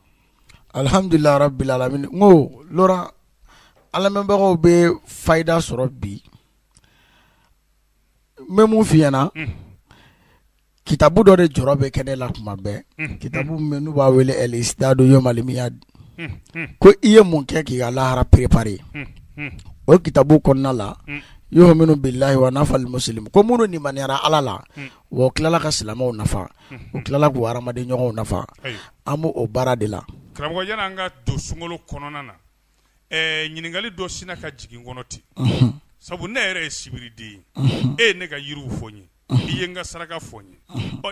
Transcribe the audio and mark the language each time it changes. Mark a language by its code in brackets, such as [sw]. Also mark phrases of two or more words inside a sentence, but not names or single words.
[ar] الحمد لله رب العالمين [bm] n ko Laurent an lamɛnbagaw bɛ fayida sɔrɔ bi n bɛ mun f'i ɲɛna kitabu dɔ de jɔrɔ bɛ kɛnɛ la tuma bɛɛ kitabu min n'u b'a wele El Istidadu Yawmal Miyad ko i ye mun kɛ k'i ka lahara préparer o kitabu kɔnɔna la [ar] يؤمن بالله ونفع المسلم [bm] ko minnu limaniyara Ala la wa tilala ka silamɛw nafa u tilala k'u hadamaden ɲɔgɔnw nafa an b'o o baara de la. Karamɔgɔ yanni an ka don sunkalo kɔnɔna na ɲininkali dɔ sina ka jigin kɔnɔ ten sabu ne yɛrɛ ye sibiriden ye e ye ne ka yiriw fɔ n ye i ye n ka saraka fɔ n ye